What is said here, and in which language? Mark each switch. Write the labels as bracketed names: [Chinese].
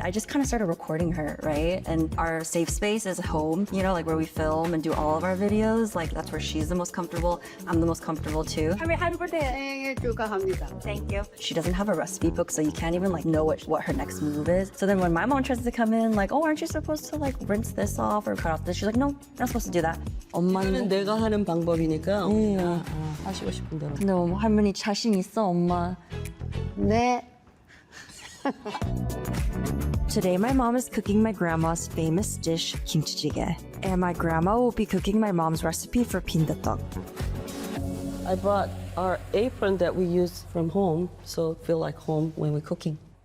[English] I just kind of started recording her, right? And our safe space is home, you know, like where we film and do all of our videos. Like that's where she's the most comfortable. I'm the most comfortable too. [Korean] 생일 축하합니다. [English] Thank you. She doesn't have a recipe book, so you can't even like know what her next move is. So then when my mom tries to come in, like, oh, aren't you supposed to like rinse this off or cut off this? She's like, no, you're not supposed to do that. [Korean] 엄마는 내가 하는 방법이니까 어머니가 하시고 싶은 대로. 근데 뭐 할머니 자신 있어, 엄마. 네. [English] Today my mom is cooking my grandma's famous dish, kimchi-jjigae. And my grandma will be cooking my mom's recipe for 빈대떡. I brought our apron that we use from home, so feel like home when we're cooking.